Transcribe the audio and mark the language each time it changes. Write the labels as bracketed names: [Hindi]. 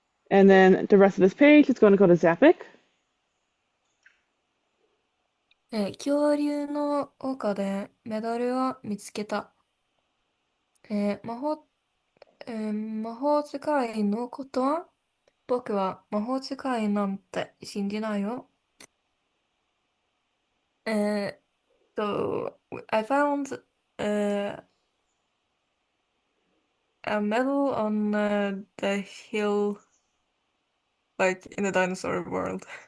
[English] And then the rest of this page is going to go to Zappic. [Japanese] 恐竜の丘でメダルを見つけた。魔法使いのことは僕は魔法使いなんて信じないよ。 [English] So I found a medal on the hill, like in the dinosaur world.